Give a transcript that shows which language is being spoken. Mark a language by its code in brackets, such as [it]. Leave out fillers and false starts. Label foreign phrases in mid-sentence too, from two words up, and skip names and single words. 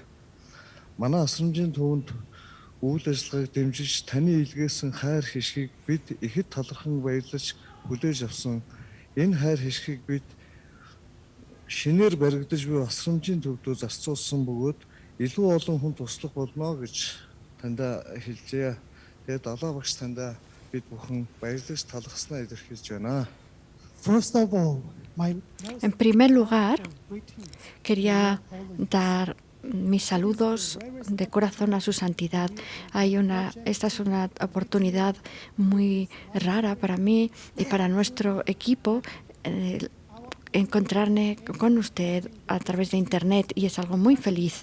[mn] Манай асрамжийн төвөнд үйл ажиллагааг дэмжиж таны илгээсэн хайр хишгийг бид ихэд талархан баярлаж хүлээж авсан. Энэ хайр хишгийг бид шинээр баригдаж буй асрамжийн төвдөө зарцуулсан бөгөөд илүү олон хүн туслах болно гэж тандаа хэлжээ. Тэгээд далаа багш тандаа бид бүхэн баярлаж талархснаа илэрхийлж байна. [es] En primer lugar, quería dar mis saludos de corazón a su santidad. Esta es una oportunidad muy rara para mí y para nuestro equipo, encontrarme con usted a través de Internet, y es algo muy feliz.